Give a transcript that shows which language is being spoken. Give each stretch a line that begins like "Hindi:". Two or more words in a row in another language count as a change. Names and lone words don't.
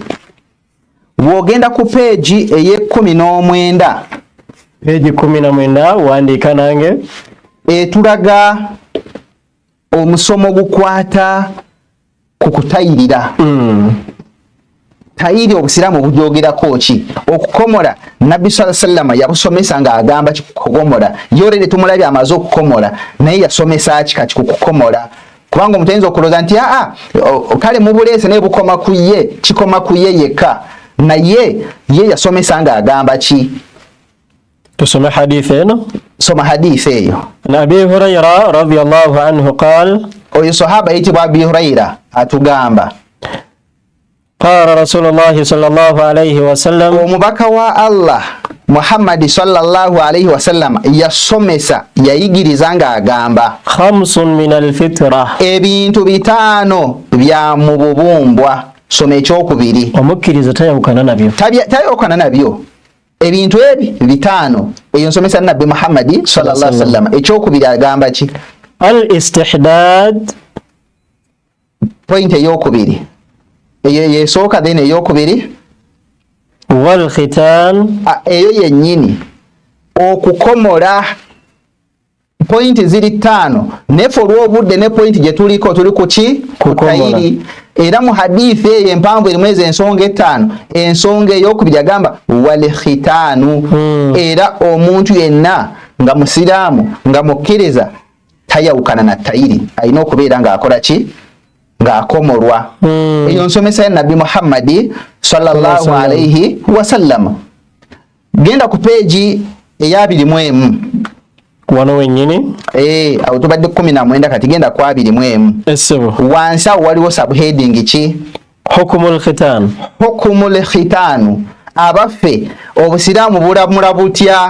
Ganda: Wogenda ku page eye-19, page 19 wandiika nange, etulaga omusomo gukwata ku kutayirira. Tayiri obusiraamu bujoogerako ki? Okukomola Nabbi
Arabic: صلى الله عليه وسلم
Ganda: yabusomesa nga agamba kikukomola. Yorere tumulabye amaze okukomola naye yasomesa ki kati kukomola. Kubanga omutenzi okuloza nti kale mubuleese ne bukoma ku ye, kikoma ku ye yekka. Naye ye yasomesa nga agamba ki? Tusome hadithi eno. Soma hadithi eyo.
Arabic: أبي هريرة رضي الله عنه قال,
Ganda: oyo sahaba yitibwa Abi Hurayra atugamba,
Arabic: قال رسول الله صلى الله عليه وسلم,
Ganda: omubaka wa Allah Muhammad
Arabic: صلى الله عليه وسلم
Ganda: yasomesa yayigiriza nga agamba,
Arabic: خمس من الفطرة,
Ganda: ebintu 5 bya mu bubumbwa. Soma ekyokubiri. Omukkiriza tayawukana nabyo. Tayawukana nabyo. Ebintu ebi 5 eyo nsomesa Nabbi Muhammad
Arabic: صلى الله عليه وسلم.
Ganda: Ekyokubiri agamba ki? Al-istihdad, point eyokubiri. Yesooka then eyokubiri.
Arabic: والختان,
Ganda: eyo yennyini okukomola. Point ziri 5 nefo olw'obudde ne point gye tuliko tuli ku ki? Kutayiri. Era mu hadithi eyo empanvu erimu ezo ensonga 5. Ensonga eyokubiri agamba
Arabic: والختان.
Ganda: Era omuntu yenna nga musiraamu nga mukkiriza tayawukana na tayiri, alina okubeera ng'akola ki? Ng'akomolwa. Eyo nsomesa ya Nabbi Muhammad
Arabic: صلى الله عليه وسلم.
Ganda: Genda ku page eya 21. wano wennyini. Awo tubadde 19 kati genda ku 21. Essebo. Wansi awo waliwo subheading ki?
Arabic: حكم الختان. حكم الختان.
Ganda: Abaffe obusiraamu bulamula butya?